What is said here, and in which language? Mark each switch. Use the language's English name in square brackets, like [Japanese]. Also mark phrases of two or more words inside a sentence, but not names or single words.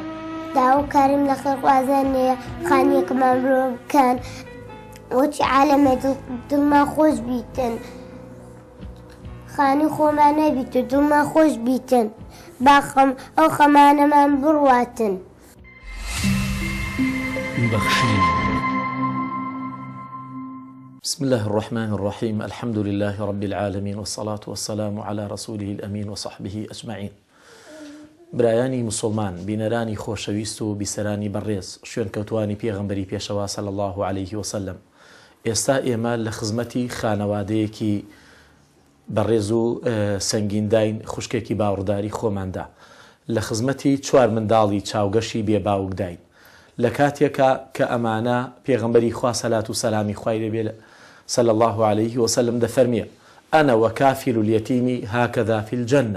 [Central Kurdish] داواکارم لە خێرخوازان نییە خانێکمان بڕۆ بکەن وەچی عالەمە دڵمان خۆش بیتن خانی خۆمان نەبیتە دڵمان خۆش بیتن باخەم ئەو خەمانەمان بڕواتن بخشين. [Arabic] بسم الله الرحمن الرحيم الحمد لله رب العالمين والصلاة والسلام على رسوله الأمين وصحبه أجمعين. [Central Kurdish] برایانی مسلمان بینەرانی خۆشەویست و بیسەرانی بەڕێز شوێن کەوتوانی پێغەمبەری پێشەوا [Arabic] صلی الله عليه وسلم [Central Kurdish] ئێستا ئێمە لە خزمەتی خانەوادەیەکی بەڕێز و سەنگینداین خوشکێکی باوەڕداری خۆماندا لە خزمەتی 4 منداڵی چاوگەشی بێباوک داین لە کاتێکە کە ئەمانە پێغەمبەری خوا سەلات و سەلامی خوای لێبێ [Arabic] صلی الله عليه وسلم [Central Kurdish] دەفەرمیە [Arabic] ئەنە وەکافیل اليەتیمی هاکەذا فی الجەنە